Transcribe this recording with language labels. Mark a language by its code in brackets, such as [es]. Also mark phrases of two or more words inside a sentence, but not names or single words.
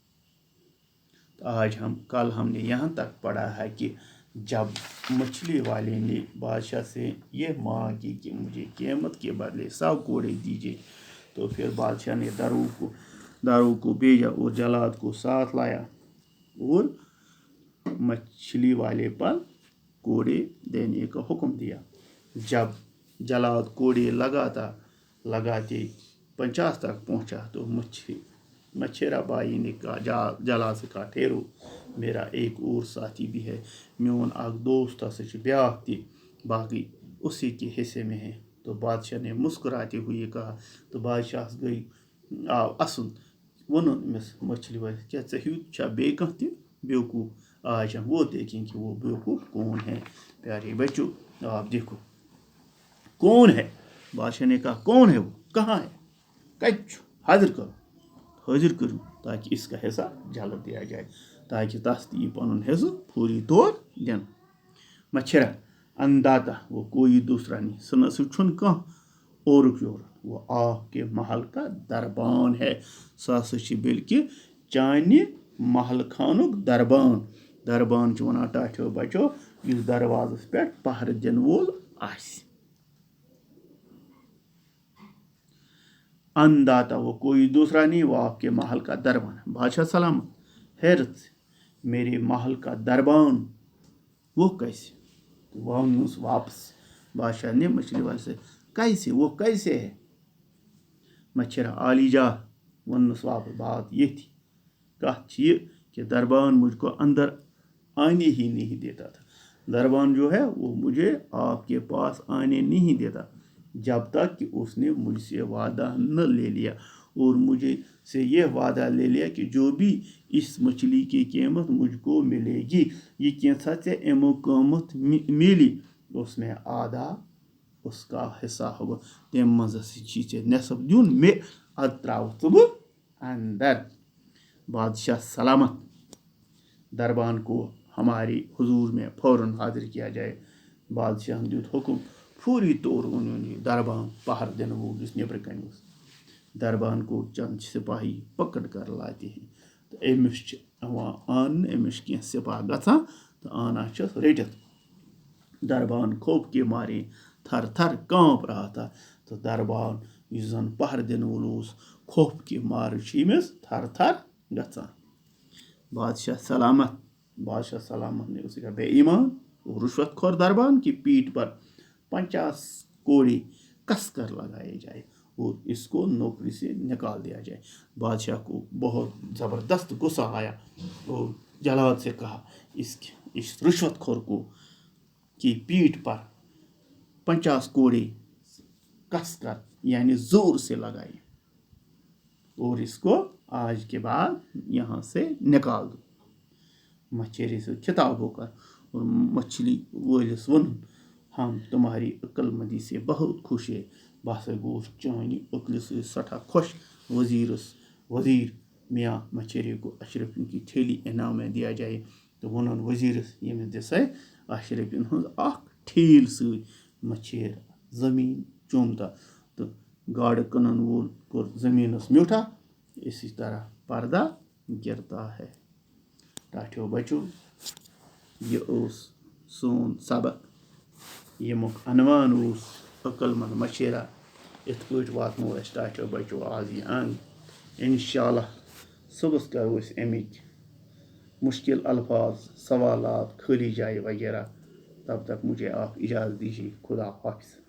[ur] کل ہم نے یہاں تک پڑھا ہے کہ جب مچھلی والے نے بادشاہ سے یہ مانگ کی کہ مجھے قیمت کے بدلے 100 کوڑے دیجیے، تو پھر بادشاہ نے دارو کو بھیجا اور جلاد کو ساتھ لایا اور مچھلی والے پر کوڑے دینے کا حکم دیا. جب جلاد کوڑے لگاتے 50 تک پہنچا تو مچھیرا بائی نے کہا، جلاد سے کہا، ٹھہرو، میرا ایک اور ساتھی بھی ہے، [ks] میون اک دوست سہ بیاکھ تہ، [ur] باقی اسی کے حصے میں ہے. تو بادشاہ نے مسکراتے ہوئے کہا. [ks] تو بادشاہ آو اسن ون امس مچھلی والے، کیا ژے بیٚیہِ کانٛہہ تہِ بیوقوف؟ [ur] آج ہم وہ دیکھیں کہ وہ بیوقوف کون ہے. پیارے بچوں، آپ دیکھو کون ہے. بادشاہ نے کہا کون ہے وہ، کہاں ہے، کت حاضر کرو، حاضر کروں تاکہ اس کا حصہ جلد دیا جائے، [ks] تاکہ تس تہ پن حصہ فوری طور دن. [ur] مچھرا انداتا وہ کوئی دوسرا نہیں، [ks] سہ چھن کہاں اورک یورک، [ur] وہ آپ کے محل کا دربان ہے. [ks] سہ ہسا بلکہ چانہ محل خانک دربان چھ ونان ٹاٹھیو بچو یس دروازس پہ پہرٕ دن وول آسہِ. [ur] انداتا وہ کوئی دوسرا نہیں، وہ آپ کے محل کا دربان ہے. بادشاہ سلامت، حیرت سے، میرے محل کا دربان وہ کیسے؟ وہ واپس بادشاہ نے مچھلی والے سے، کیسے، وہ کیسے ہے؟ مچھرا عالی جا [ks] ونس واپس، [ur] بات یہ تھی، کہت یہ کہ دربان مجھ کو اندر آنے ہی نہیں دیتا تھا. دربان جو ہے وہ مجھے آپ کے پاس آنے نہیں دیتا جب تک کہ اس نے مجھ سے وعدہ نہ لے لیا، اور مجھے سے یہ وعدہ لے لیا کہ جو بھی اس مچھلی کی قیمت مجھ کو ملے گی، [ks] یہ کینسا ژےٚ امیُک قۭمت ملی، [ur] اس میں آدھا اس کا حصہ ہوگا، [ks] تمہِ منٛز ہسا چھی ژےٚ نصف دیُن مےٚ، ادٕ ترٛاوَتھ ژٕ بہٕ اندر. [ur] بادشاہ سلامت، دربان کو ہمارے حضور میں فوراً حاضر کیا جائے. [ks] بادشاہ نے دیُت حکم، فوری طور انہوں نے دربان پہر دن وول یس نیبرٕ کنہِ اوس. [ur] دربان کو چند سپاہی پکڑ کر لاتے ہیں، [ks] تو امس چھ یوان آننہٕ، امس چھ کینٛہہ سپاہ گژھان تو آنان چھس رٔٹِتھ. [ur] دربان خوف کے مارے تھر تھر کانپ رہا تھا. [ks] تو دربان یس زن پہر دن وول اوس، [ur] خوف کے مارے [ks] چھ امس تھر تھر گژھان. [ur] بادشاہ سلامت نے اسے کہا، بے ایمان اور رشوت خور دربان کی پیٹھ پر 50 کوڑے کس کر لگائے جائے اور اس کو نوکری سے نکال دیا جائے. بادشاہ کو بہت زبردست غصہ آیا اور جلاد سے کہا، اس رشوت خور کو کی پیٹھ پر 50 کوڑے کس کر، یعنی زور سے لگائے، اور اس کو آج کے بعد یہاں سے نکال دو. مچھیرے سے خطاب ہو کر اور [ks] مچھلی والس ون، [ur] ہم تمہاری عقل مندی سے بہت خوش ہے. [ks] بہ ہسا گوس چانہ عقلہِ سۭتۍ سٹھاہ خوش. [ur] وزیر میاں مچھیرے کو 80 رۄپیَن کی تھیلی انعام میں دیا جائے. [ks] تو ونن وزیرس، ییٚمِس دِسا 80 رۄپیَن ہٕنٛز اکھ ٹھیل سۭتۍ. مچھیر زمین چومتا تو گاڑٕ کٕنن وول کوٚر زمینس میوٗٹھا. [ur] اسی طرح پردہ گرتا ہے. [ks] ٹاٹھیو بچو، یہ اوس سون سبق، ییٚمیُک عنوان اوس عقل مند مچھیرا. یِتھ پٲٹھۍ واتنو أسۍ ٹاٹھیو بچو آز یہِ اند. انشاءاللہ صبحس کرو أسۍ امِکۍ مشکل الفاظ، سوالات، خالی جائے وغیرہ. [ur] تب تک مجھے آپ اجازت دیجیے. خدا حافظ.